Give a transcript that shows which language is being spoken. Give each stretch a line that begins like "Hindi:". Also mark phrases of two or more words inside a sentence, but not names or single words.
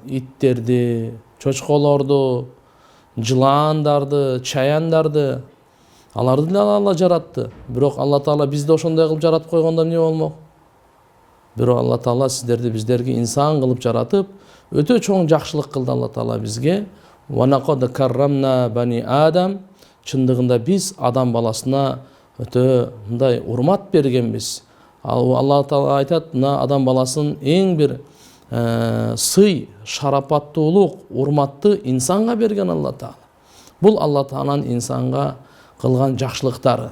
Kyrgyz: Иттерди, чочколорду, жылаандарды, чаяндарды, аларды деле Алла жаратты. Бирок Алла Таала бизди ошондой кылып жаратып койгондо эмне болмок? Бирок Алла Таала сиздерди, биздерге инсан кылып жаратып, өтө чоң жакшылык кылды Алла Таала бизге.
Arabic: ولقد كرمنا بني آدم.
Kyrgyz: Чындыгында биз адам баласына өтө мындай урмат бергенбиз. Алла Таала айтат, мына адам баласын эң бир сый, шарапаттуулук, урматты инсанга берген Алла Таала. Бул Алла Тааланын инсанга кылган жакшылыктары.